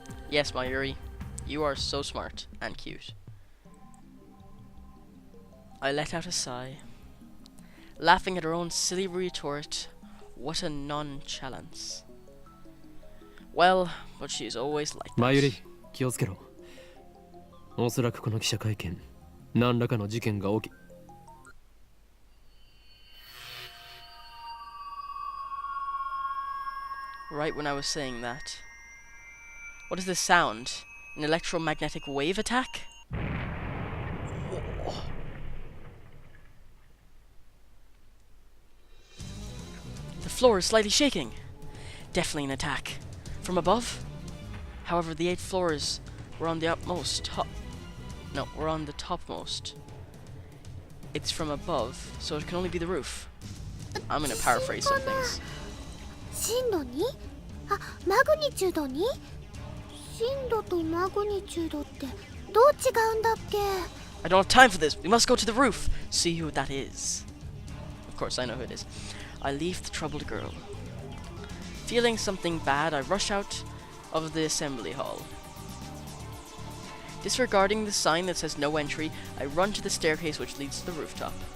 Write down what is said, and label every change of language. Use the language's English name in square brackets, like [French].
[English] Yes, Mayuri, you are so smart and cute. I let out a sigh, laughing at her own silly retort. What a nonchalance. Well, but she's always like that. [Japanese] マユリ、気をつけろ。おそらくこの記者会見、何らかの事件が起き。 [English] Right when I was saying that. What is this sound? An electromagnetic wave attack? Whoa. The floor is slightly shaking. Definitely an attack. From above? However, the 8 floors were on the utmost we're on the topmost. It's from above, so it can only be the roof. I'm gonna paraphrase some things. [Japanese] 震度 2？ マグニチュード 2？震度とマグニチュードってどう違うんだっけ？ [English] I don't have time for this. We must go to the roof. See who that is. Of course, I know who it is. I leave the troubled girl. Feeling something bad, I rush out of the assembly hall. Disregarding the sign that says no entry, I run to the staircase which leads to the rooftop.